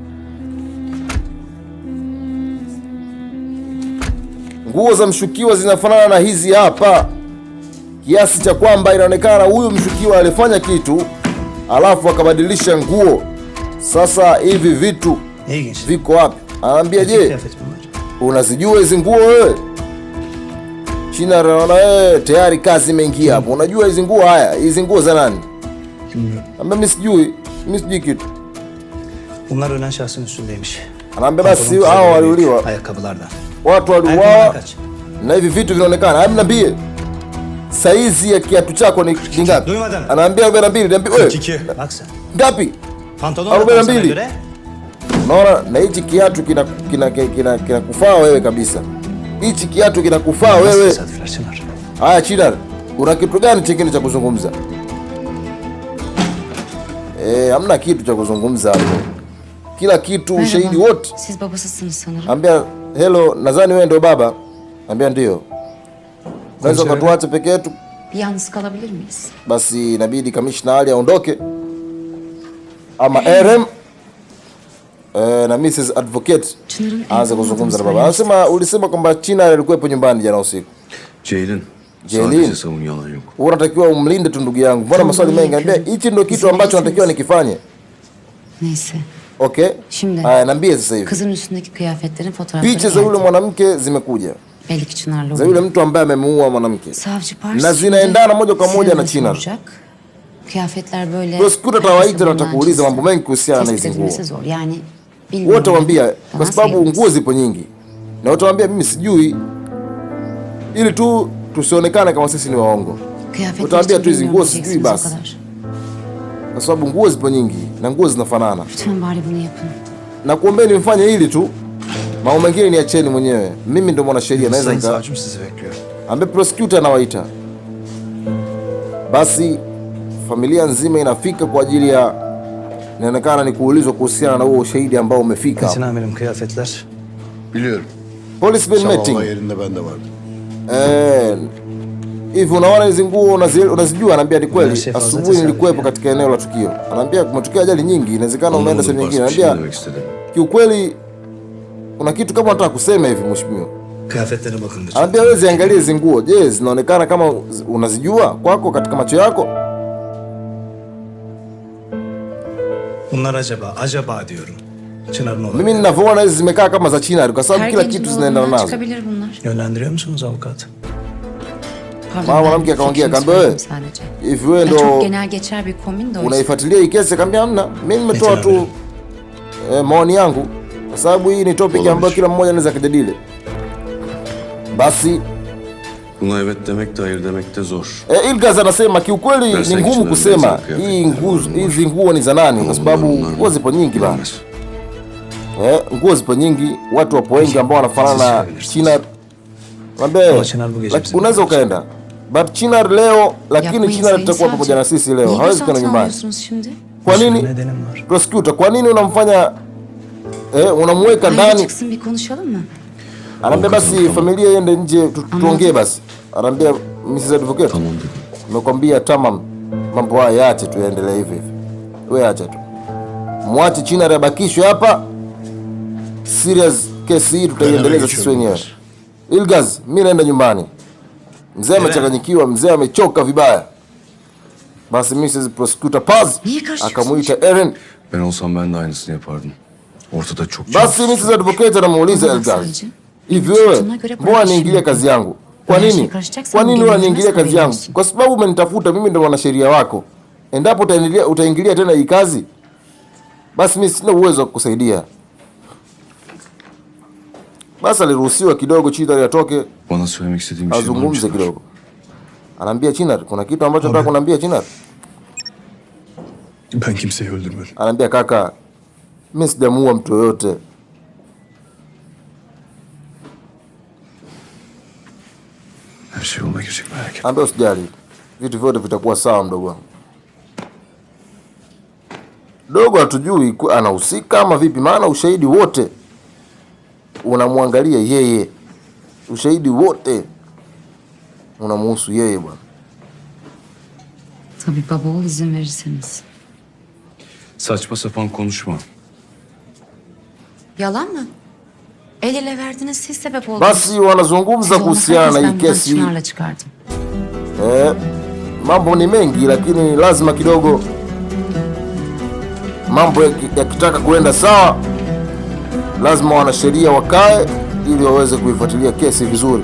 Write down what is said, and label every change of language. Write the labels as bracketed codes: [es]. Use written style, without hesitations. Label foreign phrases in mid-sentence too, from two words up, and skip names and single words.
[sw] Nguo za mshukiwa zinafanana na hizi hapa, kiasi cha kwamba inaonekana huyu mshukiwa alifanya kitu alafu akabadilisha nguo. Sasa hivi vitu viko wapi? Anaambia je, unazijua hizi nguo wewe? China anaona tayari kazi imeingia hapo. Unajua hizi nguo? Haya, hizi nguo za nani? Anaambia mimi sijui kitu. [tr] Bunlar ölen şahsın üstündeymiş. [sw] Anaambia basi hao waliuliwa. [tr] Ayakkabılardan. [sw] Watu waliuawa na hivi vitu vinaonekana. Hebu niambie, saizi ya kiatu chako ni ngapi? Anaambia 42. Niambie wewe. Ngapi? [tr] Pantolon [sw] 42. Unaona, na hichi kiatu kinakufaa wewe kabisa. Hichi kiatu kinakufaa wewe. Haya Chinar, una kitu gani chingine cha kuzungumza? Hamna kitu cha kuzungumza hapo. Kila kitu ushahidi wote. [tr] Siz babasısınız sanırım. [sw] Ambia hello, nadhani wewe ndio baba. Ambia ndio. Unaweza kutuacha peke yetu? [tr] Yalnız kalabilir miyiz? [sw] Basi inabidi kamishna Ali aondoke. Ama RM na Mrs. Advocate aanze kuzungumza na baba. Anasema ulisema kwamba China alikuwepo nyumbani jana usiku. [tr] Ceylin. Sadece savun, yalan yok. [sw] Unatakiwa umlinde tu ndugu yangu. Mbona maswali mengi? Anambia hichi ndio kitu ambacho natakiwa nikifanye. [tr] Neyse. Okay. Şimdi. [sw] Haya, niambie sasa hivi. [tr] Kızın üstündeki kıyafetlerin fotoğrafları [sw] picha za yule mwanamke zimekuja. [tr] Belli ki Çınar'la [sw] za yule mtu ambaye amemuua mwanamke. [tr] Savcı Pars. [sw] Na zinaendana moja kwa moja na Chinar. [tr] Kıyafetler böyle. [sw] Prosecutor atawaita na atakuuliza mambo mengi kuhusiana na hizo nguo. Yani wote waambia kwa sababu nguo zipo nyingi. Na wote waambia mimi sijui. Ili tu tusionekane kama sisi ni waongo. Utaambia tu hizo nguo sijui basi. Kwa sababu nguo zipo nyingi na nguo zinafanana. [tr] Lütfen bari bunu yapın. [sw] Na kuombeni mfanye hili tu. Mambo mengine niacheni mwenyewe. Mimi ndio mwanasheria naweza nika. [tr] Savcım sizi bekliyor. [sw] Ambe prosecutor anawaita. Basi familia nzima inafika kwa ajili ya inaonekana ni kuulizwa kuhusiana na huo ushahidi ambao umefika. [tr] Metin amirim, kıyafetler. Biliyorum. [en] Policeman meeting. [tr] Sabah yerinde ben de vardım. [sw] Hivi unaona hizo nguo unazijua? Anaambia ni kweli. Asubuhi nilikuwepo katika eneo la tukio. Anaambia kumetokea ajali nyingi, inawezekana umeenda sehemu nyingine. Anaambia kiukweli kuna kitu kama unataka kusema hivi mheshimiwa. [tr] Kıyafetlere bakın lütfen. [sw] Anaambia wewe ziangalie hizo nguo. Je, zinaonekana kama unazijua kwako katika macho yako? [tr] Bunlar acaba diyorum. Çınar'ın olayı. [sw] Mimi ninavyoona hizi zimekaa kama za Chinar kwa sababu kila kitu zinaendana nazo. [tr] Çıkabilir bunlar. Yönlendiriyor musunuz avukat? [sw] Mama mwanamke akaongea kaambia wewe. Hivi wewe ndo [tr] çok genel geçer bir kombin de o. [sw] Unaifuatilia hii kesi? Kaambia hamna. Mimi nimetoa tu maoni yangu kwa sababu hii ni topic ambayo kila mmoja anaweza kujadili. Basi [tr] buna evet demek de hayır demek de zor. [sw] Ilgaz anasema kiukweli ni ngumu kusema hizi nguo ni za nani kwa sababu nguo zipo nyingi bana. Nguo zipo nyingi, watu wapo wengi ambao wanafanana na Chinar. Unaweza ukaenda. But Chinar leo, lakini Chinar atakuwa pamoja na sisi leo. Hawezi kwenda nyumbani. Kwa nini? Prosecutor, kwa nini unamfanya unamweka ndani? [tr] Çıksın bir konuşalım mı? [sw] Anaambia basi familia iende nje tuongee basi. Anaambia [en] Mrs. Advocate. [sw] Tamam. Nimekwambia tamam. Mambo haya yaache tu yaendelee hivi hivi. Wewe acha tu. Mwache Chinar abakishwe hapa. Serious kesi hii tutaiendeleza sisi wenyewe. Ilgaz, mimi naenda nyumbani. Mzee amechanganyikiwa, mzee amechoka vibaya. Basi [en] Mrs. Prosecutor [sw] Paz akamuita Eren. [tr] Ben olsam ben de aynısını yapardım. Ortada çok. [sw] Basi Mrs. Advocate anamuuliza Ilgaz. Hivi wewe, mbona niingilie kazi yangu? Kwa nini? Kwa nini unaniingilia kazi yangu? Kwa sababu umenitafuta, mimi ndo mwanasheria wako. Endapo utaingilia tena hii kazi, basi mimi sina uwezo wa kukusaidia. Basi aliruhusiwa kidogo Chinar atoke. [tr] Bana söylemek istediğim bir şey var mı? [sw] Azungumze kidogo. Anaambia Chinar, kuna kitu ambacho nataka kuniambia Chinar. [tr] Ben kimseyi öldürmedim. [sw] Anaambia kaka, mimi sijamuua mtu yoyote. [tr] Her şey yoluna girecek, merak etme. [sw] Anaambia usijali. Vitu vyote vitakuwa sawa mdogo wangu. Dogo hatujui anahusika ama vipi, maana ushahidi wote unamwangalia yeye. Ushahidi wote unamhusu yeye bwana. [tr] Tabii baba oğul izin verirseniz. Saçma sapan konuşma. Yalan mı? El ele verdiniz, siz sebep oldunuz. [sw] Basi wanazungumza kuhusiana na hii kesi. [tr] Çınar'la çıkardım. [sw] Mambo ni mengi lakini lazima kidogo mambo yakitaka kuenda sawa, lazima wanasheria wakae ili waweze kuifuatilia kesi vizuri.